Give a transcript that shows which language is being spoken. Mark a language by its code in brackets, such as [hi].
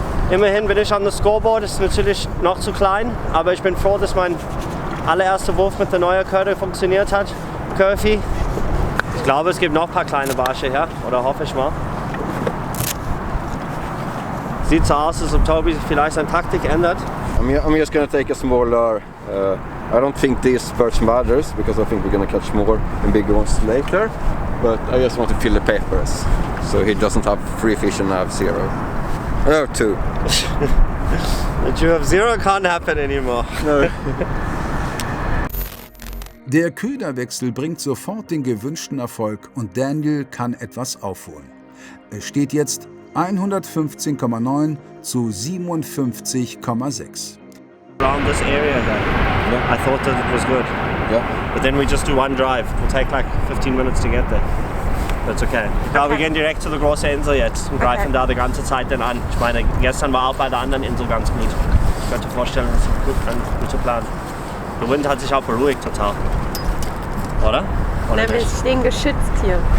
[de] Immerhin bin ich an das Scoreboard, das ist natürlich noch zu klein, aber ich bin froh, dass mein allererster Wurf mit der neuen Köder funktioniert hat. Curvy. Ich glaube, es gibt noch ein paar kleine Barsche hier, oder hoffe ich mal. Sieht so aus, als ob Tobi vielleicht seine Taktik ändert. [en] I'm just gonna take a smaller. I don't think this perch matters because I think we're gonna catch more and bigger ones later. But I just want to fill the papers, so he doesn't have 3 fish and I have 0. No, 2. That you have 0 can't happen anymore. No. [de] Der Köderwechsel bringt sofort den gewünschten Erfolg und Daniel kann etwas aufholen. Es steht jetzt 115,9 zu 57,6. [en] Around this area then. Yeah. I thought that it was good. Yeah. But then we just do one drive. It'll take like 15 minutes to get there. That's okay. [de] Ich glaube, wir gehen direkt zu der großen Insel jetzt und greifen da die ganze Zeit dann an. Ich meine, gestern war auch bei der anderen Insel ganz gut. Ich könnte vorstellen, das ist ein guter Plan. Der Wind hat sich auch beruhigt total. Oder? Oder Wir nicht? stehen geschützt hier.